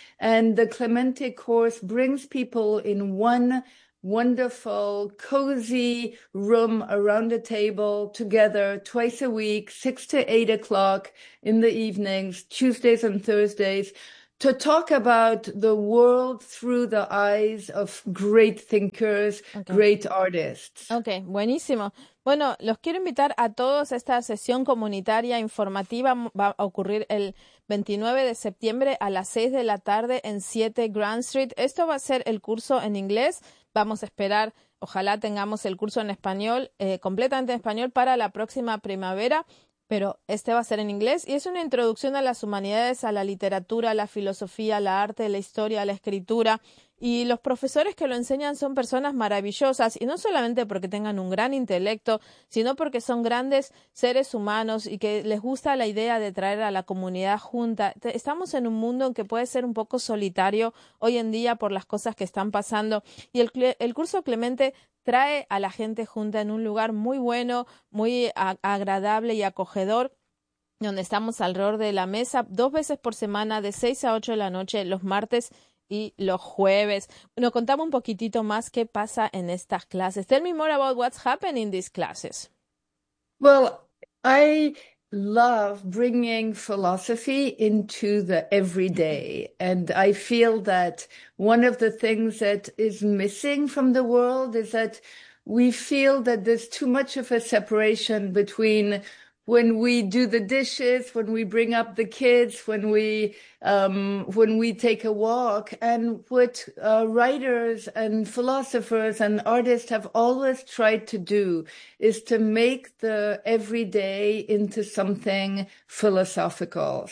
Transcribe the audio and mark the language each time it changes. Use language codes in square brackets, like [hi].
[en] And the Clemente course brings people in one wonderful, cozy room around a table together twice a week, 6 to 8 o'clock in the evenings, Tuesdays and Thursdays, to talk about the world through the eyes of great thinkers, okay. Great artists. [es] Okay, buenísimo. Bueno, los quiero invitar a todos a esta sesión comunitaria informativa. Va a ocurrir el 29 de septiembre a las 6 de la tarde en 7 Grand Street. Esto va a ser el curso en inglés. Vamos a esperar, ojalá tengamos el curso en español, completamente en español para la próxima primavera, pero este va a ser en inglés y es una introducción a las humanidades, a la literatura, a la filosofía, a la arte, a la historia, a la escritura. Y los profesores que lo enseñan son personas maravillosas, y no solamente porque tengan un gran intelecto, sino porque son grandes seres humanos y que les gusta la idea de traer a la comunidad junta. Estamos en un mundo que puede ser un poco solitario hoy en día por las cosas que están pasando, y el curso Clemente trae a la gente junta en un lugar muy bueno, muy agradable y acogedor, donde estamos alrededor de la mesa 2 veces por semana, de 6 a 8 de la noche, los martes y los jueves. Bueno, contame un poquitito más qué pasa en estas clases. [en] Tell me more about what's happening in these classes. Well, I love bringing philosophy into the everyday. And I feel that one of the things that is missing from the world is that we feel that there's too much of a separation between when we do the dishes, when we bring up the kids, when we take a walk, and what writers and philosophers and artists have always tried to do is to make the everyday into something philosophical.